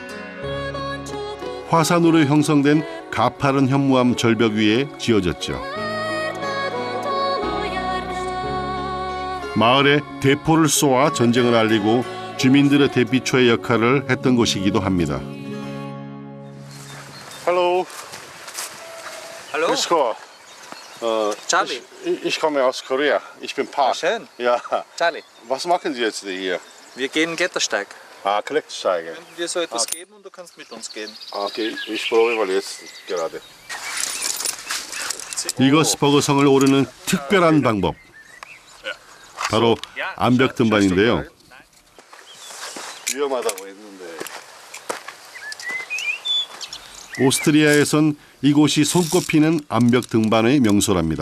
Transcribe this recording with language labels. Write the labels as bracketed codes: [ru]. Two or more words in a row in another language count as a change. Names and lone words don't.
[ko] 화산으로 형성된 가파른 현무암 절벽 위에 지어졌죠. 마을에 대포를 쏘아 전쟁을 알리고 주민들의 대피초의 역할을 했던 곳이기도 합니다. [de] Hallo. Hallo. Grüß Gott. Charlie. Ich komme aus Korea. Ich bin Park. Schön. Ja. Charlie. Was machen Sie jetzt hier? Wir gehen Klettersteig. Klettersteige. Wenn wir so etwas geben und du kannst mit uns gehen. Okay, ich probiere mal jetzt gerade. [ko] 리거스버그 성을 오르는 특별한 방법. 바로 암벽 등반인데요. 위험하다고 했는데. 오스트리아에선 이곳이 손꼽히는 암벽 등반의 명소랍니다.